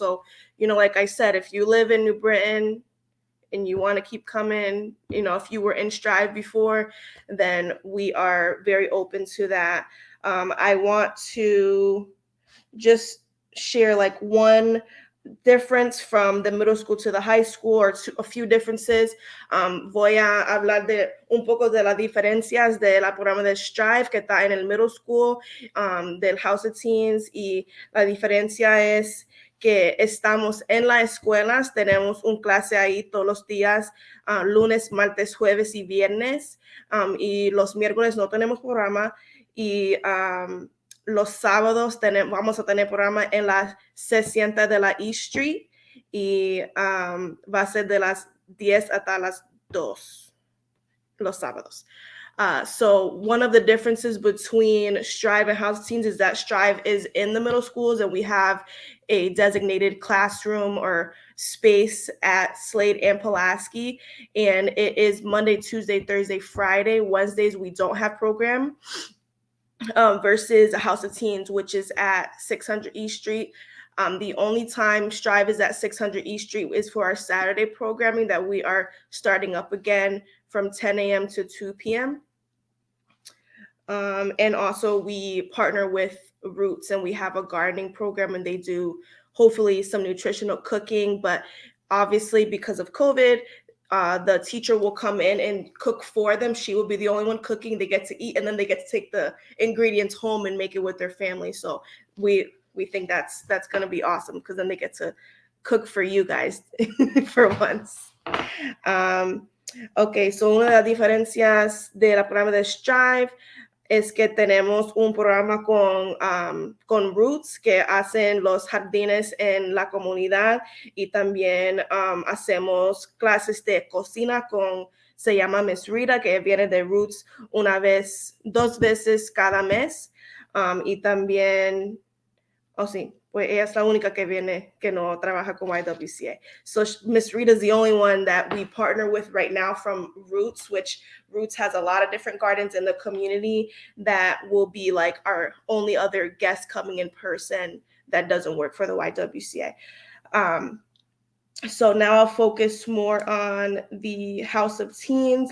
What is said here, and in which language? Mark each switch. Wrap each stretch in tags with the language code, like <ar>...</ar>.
<en>So, like I said, if you live in New Britain and you want to keep coming, if you were in Strive before, then we are very open to that. I want to just share one difference from the middle school to the high school, or a few differences.</en> <es>Voy a hablar de un poco de las diferencias de la programa de Strive que está en el middle school, del House of Teens, y la diferencia es que estamos en las escuelas, tenemos un clase ahí todos los días, lunes, martes, jueves y viernes, y los miércoles no tenemos programa, y los sábados vamos a tener programa en la 60 de la East Street, y va a ser de las 10 hasta las 2 los sábados.</es> <en>So one of the differences between Strive and House of Teens is that Strive is in the middle schools, and we have a designated classroom or space at Slade and Pulaski, and it is Monday, Tuesday, Thursday, Friday. Wednesdays we don't have program, versus House of Teens, which is at 600 East Street. The only time Strive is at 600 East Street is for our Saturday programming that we are starting up again from 10 a.m. to 2 p.m. And also we partner with Roots, and we have a gardening program, and they do hopefully some nutritional cooking. But obviously because of COVID, the teacher will come in and cook for them. She will be the only one cooking. They get to eat, and then they get to take the ingredients home and make it with their family. So we think that's going to be awesome, because then they get to cook for you guys for once.</en> <es>Okay, so una de las diferencias de la programa de Strive es que tenemos un programa con Roots, que hacen los jardines en la comunidad, y también hacemos clases de cocina se llama Miss Rita, que viene de Roots 2 veces cada mes, y también, pues ella es la única que viene que no trabaja con YWCA.</es> <en>So Miss Rita is the only one that we partner with right now from Roots, which Roots has a lot of different gardens in the community that will be like our only other guest coming in person that doesn't work for the YWCA. So now I'll focus more on the House of Teens.</en>